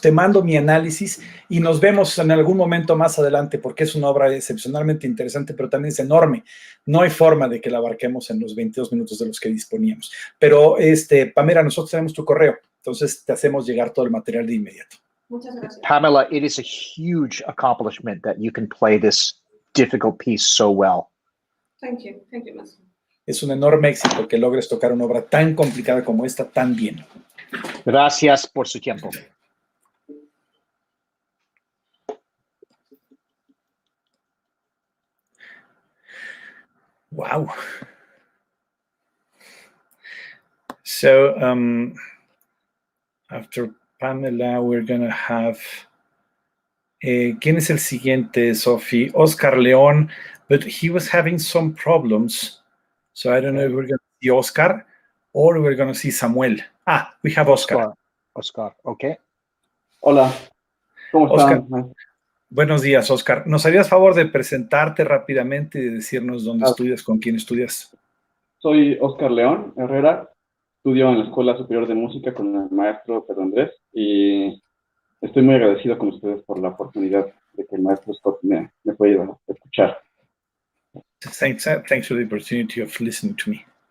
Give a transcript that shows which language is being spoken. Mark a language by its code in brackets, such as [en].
[es] Te mando mi análisis y nos vemos en algún momento más adelante, porque es una obra excepcionalmente interesante, pero también es enorme. No hay forma de que la abarquemos en los 22 minutos de los que disponíamos. Pero, Pamela, nosotros tenemos tu correo, entonces te hacemos llegar todo el material de inmediato. Muchas gracias. [en] Pamela, it is a huge accomplishment that you can play this difficult piece so well. Thank you, Maestro. [es] Es un enorme éxito que logres tocar una obra tan complicada como esta tan bien. Gracias por su tiempo. [en] Wow. So, after Pamela, we're going to have... [es] ¿quién es el siguiente, Sophie? [en] Oscar León, but he was having some problems. So I don't know if we're going to see Oscar or we're going to see Samuel. We have Oscar. Oscar, okay. [es] Hola, ¿cómo están? Oscar, buenos días, Oscar. ¿Nos harías favor de presentarte rápidamente y de decirnos dónde estudias, con quién estudias? Soy Oscar León Herrera, estudio en la Escuela Superior de Música con el maestro Pedro Andrés y estoy muy agradecido con ustedes por la oportunidad de que el maestro Scott me pueda escuchar. [en] Thanks for the opportunity of listening to me.